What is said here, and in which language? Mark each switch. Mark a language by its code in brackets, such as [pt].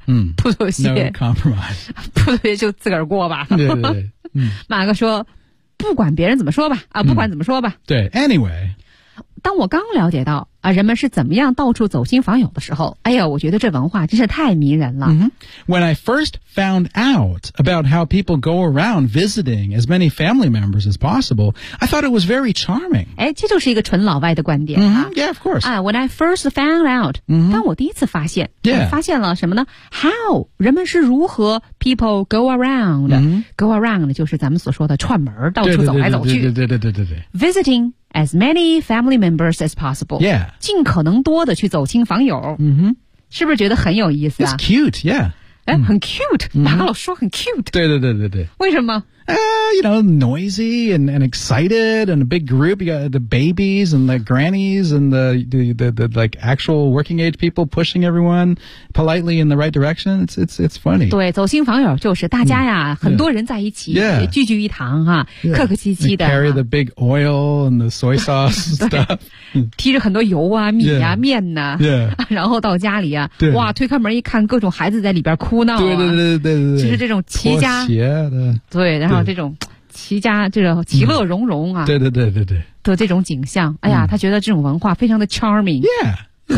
[zh] 嗯，不妥协 [en] ，no compromise。 [zh] 不妥协就自个儿过吧。对对对，嗯、马哥说，不管别人怎么说吧，啊，不管怎么说吧，嗯、对 [en] ，anyway。 [zh] 当我刚了解到啊，人们是怎么样到处走亲访友的时候，哎呀，我觉得这文化真是太迷人了。 Mm-hmm. [en] When I first found out about how people go around visiting as many family members as possible, I thought it was very charming. [zh] 哎，这就是一个纯老外的观点啊。 [en] Mm-hmm. Yeah, of course. 啊、when I first found out,、 mm-hmm. [zh] 当我第一次发现， [en] yeah. [zh] 发现了什么呢 ？ [en] How [zh] 人们是如何 [en] people go around?、 Mm-hmm. [zh] Go around 就是咱们所说的串门，到处走来走去。对对对对对对。 [en] Visiting. As many family members as possible. Yeah. [zh] 尽可能多的去走亲访友。 Mm-hmm. 是不是觉得很有意思啊 [en] It's cute, yeah. [zh] 哎、很 cute. 马、mm-hmm. 老说很 cute. 对对对对对。为什么 [en] You know, noisy and excited and a big group. You got the babies and the grannies and the like actual working age people pushing everyone politely in the right direction. It's funny. [zh] 对，走亲访友就是大家呀，很多人在一起， [en] yeah. [zh] 聚聚一堂哈、啊， [en] yeah. [zh] 客客气气的。 [en] They carry the big oil and the soy sauce stuff. [zh] 提着很多油啊、米啊、 [en] yeah. [zh] 面呐、啊， [en] yeah. [zh] 然后到家里啊，哇，推开门一看，各种孩子在里边哭闹、啊。对对对对对对。就是这种齐家。妥协的。对。然后这种齐家这个其乐融融啊、嗯、对对对对对的这种景象哎呀、嗯、他觉得这种文化非常的 charming [en] yeah, yeah,